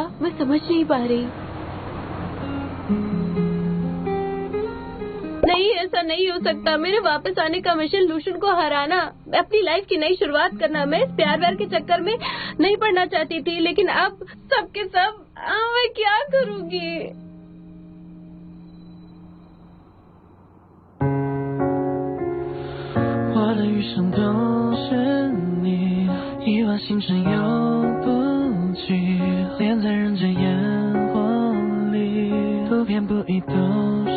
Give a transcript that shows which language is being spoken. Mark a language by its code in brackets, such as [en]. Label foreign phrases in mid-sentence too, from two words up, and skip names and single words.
[hi] मैं समझ नहीं पा रही। नहीं, ऐसा नहीं हो सकता। मेरे वापस आने का मिशन लूशुन को हराना, अपनी लाइफ की नई शुरुआत करना। मैं इस प्यार व्यार के चक्कर में नहीं पड़ना चाहती थी, लेकिन अब सबके सब मैं क्या करूँगी? [zh] 我的余生都是你，亿万星辰游不尽，恋在人间烟火里，不偏不倚都